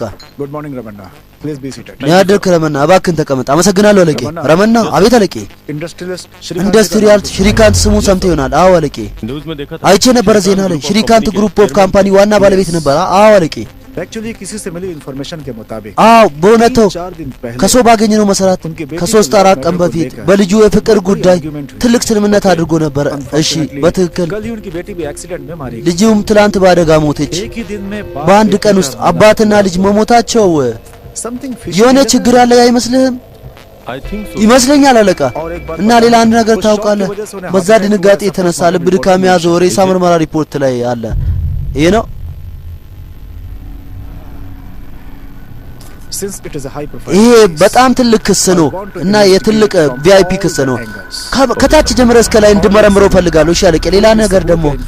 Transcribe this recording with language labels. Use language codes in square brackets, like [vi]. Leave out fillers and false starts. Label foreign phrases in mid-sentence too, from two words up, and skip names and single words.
[en] good morning Ramanna please be seated [am] ደህና አደርክ ረመና፣ እባክህን ተቀመጥ። አመሰግናለሁ አለቄ። ረመና አቤት አለቄ። ኢንዱስትሪያል ሽሪካንት ስሙ ሰምተህ ይሆናል? አዎ አለቄ። [hi] न्यूज़ में देखा था [am] አይቼ ነበር ዜና ላይ። ሽሪካንት [en] group of company [am] ዋና ባለቤት ነበር? አዎ አለቄ። [hi] एक्चुअली किसी से मिली इंफॉर्मेशन के मुताबिक [am] አዎ በእውነቱ [hi] 4 दिन पहले [am] ከሰው ባገኘነው መሰረት ከሶስት አራት ቀን በፊት በልጁ የፍቅር ጉዳይ ትልቅ ስምምነት አድርጎ ነበር። እሺ በትክክል [hi] कल ही उनकी बेटी भी एक्सीडेंट में मारी गई। [am] ልጅም ትላንት በአደጋ ሞተች። [hi] एक ही दिन में [am] በአንድ ቀን ውስጥ አባትና ልጅ መሞታቸው समथिंग የሆነ ችግር አለ አይመስልህም? [en] I think so [am] ይመስለኛል አለቃ። እና ሌላ አንድ ነገር ታውቃለህ? በዛ ድንጋጤ የተነሳ ልብ ድካም ያዘው ሬሳ ምርመራ ሪፖርት ላይ አለ። ይሄ ነው ይሄ በጣም ትልቅ ክስ ነው እና የትልቅ ቪአይፒ ክስ ነው። ከታች ጀምረ እስከ ላይ እንድመረምረው ፈልጋለሁ። እሺ አለቄ። ሌላ ነገር ደግሞ